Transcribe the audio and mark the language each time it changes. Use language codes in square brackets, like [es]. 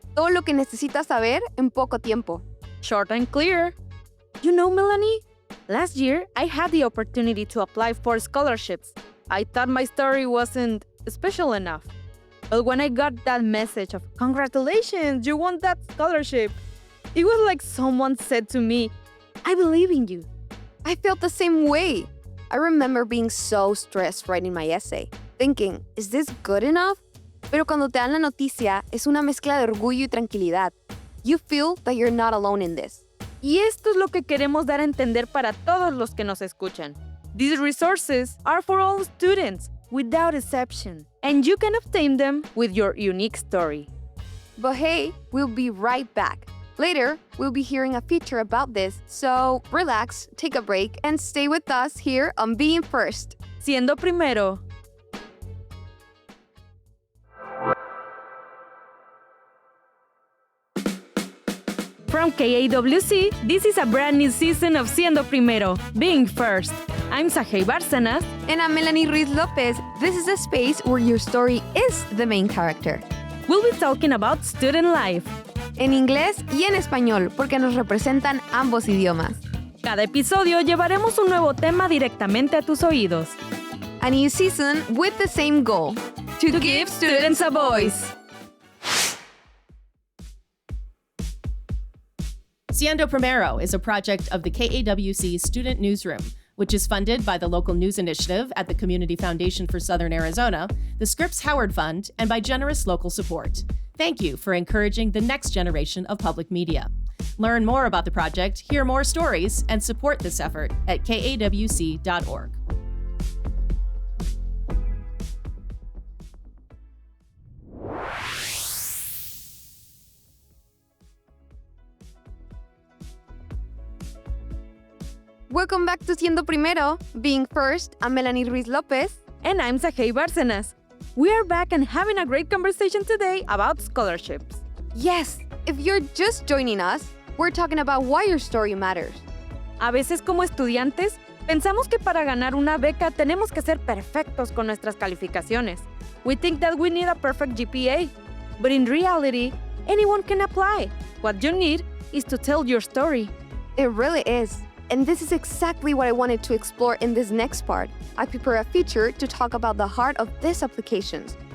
[es] Todo lo que necesitas saber en poco tiempo. [en] Short and clear. You know, Melanie, last year I had the opportunity to apply for scholarships. I thought my story wasn't special enough. But when I got that message of congratulations, you won that scholarship, it was like someone said to me, I believe in you. I felt the same way. I remember being so stressed writing my essay, thinking, is this good enough? [es] Pero cuando te dan la noticia, es una mezcla de orgullo y tranquilidad. [en] You feel that you're not alone in this. [es] Y esto es lo que queremos dar a entender para todos los que nos escuchan. [en] These resources are for all students, without exception, and you can obtain them with your unique story. But hey, we'll be right back. Later, we'll be hearing a feature about this, so relax, take a break, and stay with us here on Being First. [es] Siendo Primero. [en] From KAWC, this is a brand new season of Siendo Primero, Being First. I'm Sajei Bárcenas. And I'm Melanie Ruiz Lopez. This is a space where your story is the main character. We'll be talking about student life. [es] En inglés y en español, porque nos representan ambos idiomas. Cada episodio llevaremos un nuevo tema directamente a tus oídos. [en] A new season with the same goal: to give students a voice. Siendo Primero is a project of the KAWC Student Newsroom, which is funded by the Local News Initiative at the Community Foundation for Southern Arizona, the Scripps Howard Fund, and by generous local support. Thank you for encouraging the next generation of public media. Learn more about the project, hear more stories, and support this effort at kawc.org. Welcome back to Siendo Primero. Being first, I'm Melanie Ruiz Lopez. And I'm Sajei Bárcenas. We are back and having a great conversation today about scholarships. Yes, if you're just joining us, we're talking about why your story matters. [es] A veces como estudiantes, pensamos que para ganar una beca tenemos que ser perfectos con nuestras calificaciones. [en] We think that we need a perfect GPA, but in reality, anyone can apply. What you need is to tell your story. It really is. And this is exactly what I wanted to explore in this next part. I prepared a feature to talk about the heart of these applications.